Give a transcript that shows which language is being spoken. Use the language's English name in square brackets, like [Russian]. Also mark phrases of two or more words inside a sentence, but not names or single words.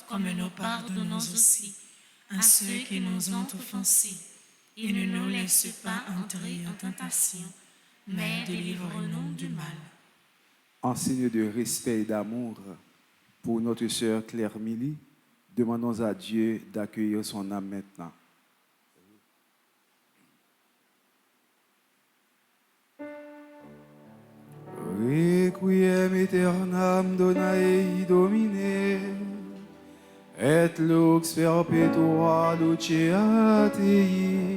[French] Comme nous pardonnons aussi à ceux qui nous ont offensés. Et ne nous laisse pas entrer en tentation, mais délivre-nous du mal. En signe de respect et d'amour pour notre sœur Claire Milly, demandons à Dieu d'accueillir son âme maintenant. [Latin] Requiem aeternam donaei Domine, et lux perpetua lucea Tei.